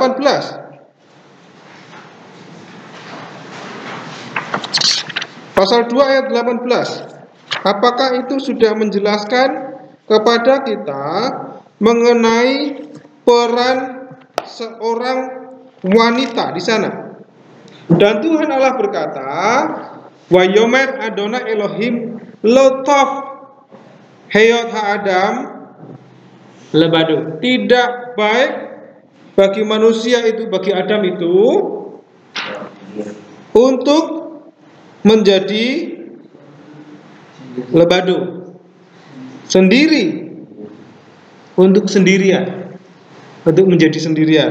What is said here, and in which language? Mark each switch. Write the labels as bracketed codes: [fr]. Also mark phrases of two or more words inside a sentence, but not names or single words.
[id] Pasal 2 ayat 18. Apakah itu sudah menjelaskan kepada kita mengenai peran seorang wanita di sana? Dan Tuhan Allah berkata, [he] "ויאמר אדוני אלוהים לא טוב היות האדם לבדו." [id] Tidak baik bagi manusia itu, bagi Adam itu, untuk menjadi lebado, sendiri, untuk sendirian, untuk menjadi sendirian.